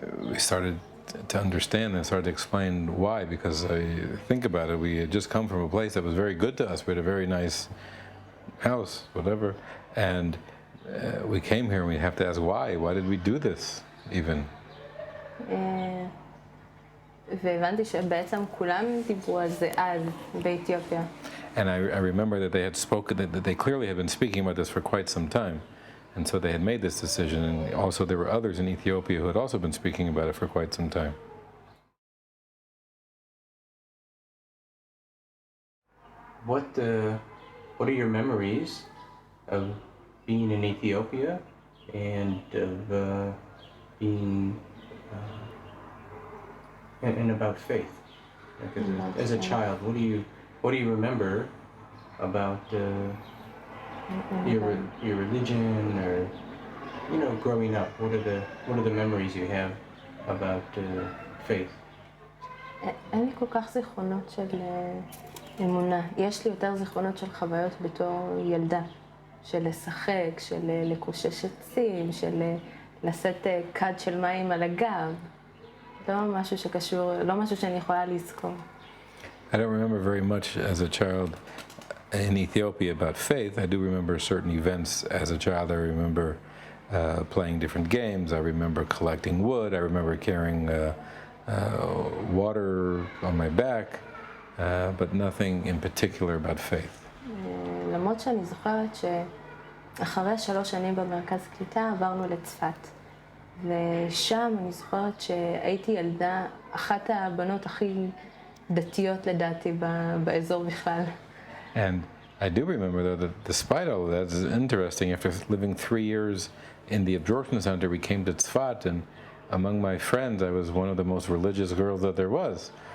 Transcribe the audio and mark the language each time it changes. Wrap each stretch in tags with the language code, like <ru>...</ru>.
<en>We started to understand and started to explain why, because I think about it, we had just come from a place that was very good to us. We had a very nice house, whatever, and we came here and we have to ask why. Why did we do this even?</en> <he>והבנתי שבעצם כולם דיברו על זה אז באתיופיה.</he> <en>And I remember that they had spoken, that they clearly had been speaking about this for quite some time. And so they had made this decision, and also there were others in Ethiopia who had also been speaking about it for quite some time. What are your memories of being in Ethiopia and of being and about faith? Like as a child, what do you remember about your religion, or growing up? What are the memories you have about faith?</en> <he>אין לי כל כך זיכרונות של אמונה. יש לי יותר זיכרונות של חוויות בתור ילדה, של לשחק, של לקושש עצים, של לשאת כד של מים על הגב. לא משהו שקשור, לא משהו שאני יכולה לזכור.</he> <en>I don't remember very much as a child in Ethiopia about faith. I do remember certain events as a child. I remember playing different games. I remember collecting wood. I remember carrying water on my back, but nothing in particular about faith.</en> <he>למרות שאני זוכרת שאחרי 3 שנים במרכז קליטה עברנו לצפת. ושם אני זוכרת שהייתי ילדה, אחת הבנות הכי דתיות לדעתי באזור בכלל.</he> <en>And I do remember, though, that despite all of that, it's interesting, after living 3 years in the absorption center, we came to Tzfat, and among my friends, I was one of the most religious girls that there was.</en>